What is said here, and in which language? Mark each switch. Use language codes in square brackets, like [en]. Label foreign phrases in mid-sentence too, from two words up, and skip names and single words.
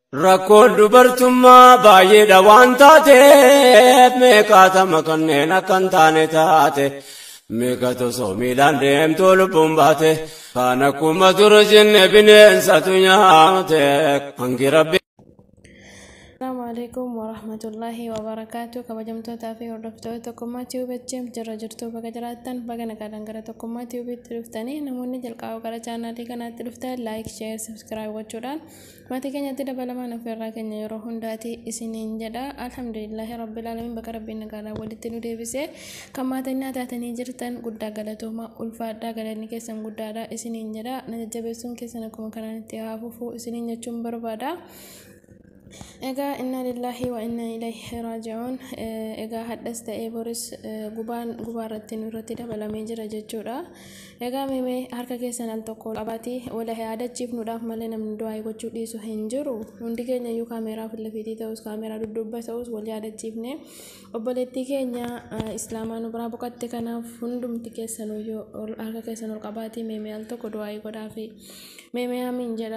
[om] Rakkoon dubartummaa baay'eedha waan taateef meeqaatama kanneen akka hin taane taate meeqatu soomiidhaan deemtuu lubbuun baate kan akkuma ture jenne bineensatu nyaate hangi rabbi. [ar] السلام عليكم ورحمة الله وبركاته. [om] Kabajamtoota taafi hordoftoota tokkummaa tiubeetiin jirra jirtu baga jiraattan baga nagaan gara tokkummaa tiubeetti dhuftanii namoonni jalqaba gara chaanaalii kanaatti dhuftan [en] like share subscribe [om] gochuudhaan maatii keenyatti dabalamaan ofirraa keenya yeroo hundaati isiniin jedha. [ar] الحمد لله رب العالمين [om] bakka rabbiin nagaan walitti nu deebisee kan maatiin taatanii jirtan guddaa galatooma ulfaadhaa galanni keessan guddaadha isiniin jedha. Na jajjabeessuun keessan akkuma kanaan itti haafufu isiniin jechuun barbaada. [ar] Ega إنا لله وإنا إليه راجعون. [om] Ega haddas ta'ee boris gubaarratti nurratti dabalamee jira jechuudha. Ega mee harka keessan al tokko qabaati wala yaadachiifnuudhaaf malee namni du'aa gochuu dhiisu hin jiru. Hundi keenya iyyuu kaameeraa filafiitii ta'us kaameeraa dudduuba ta'us wal yaadachiifne obboleettii keenya islaamaa nu biraa boqotte kanaaf hundumti keessan iyyuu harka keessan ol qabaati mee al tokko du'aa godhaafi mee amiin jedha.